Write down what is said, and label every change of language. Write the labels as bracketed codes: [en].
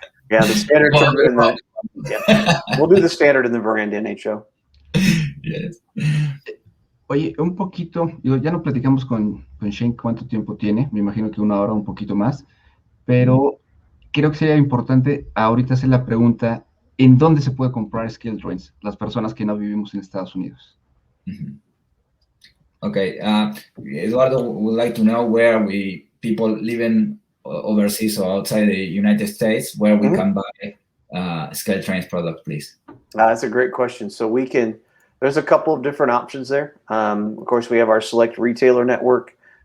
[en] Yeah, the standard turbine. We'll do the standard in the Veranda NHO. Yes. [es] Oye, un poquito, ya no platicamos con Shane cuánto tiempo tiene, me imagino que 1 hora, un poquito más, pero creo que sería importante ahorita hacer la pregunta, ¿en dónde se puede comprar ScaleTrains? Las personas que no vivimos en Estados Unidos. [en] Okay, Eduardo would like to know where people living overseas or outside the United States, where we can buy ScaleTrains product, please. That's a great question. So there's a couple of different options there. Of course, we have our select retailer network.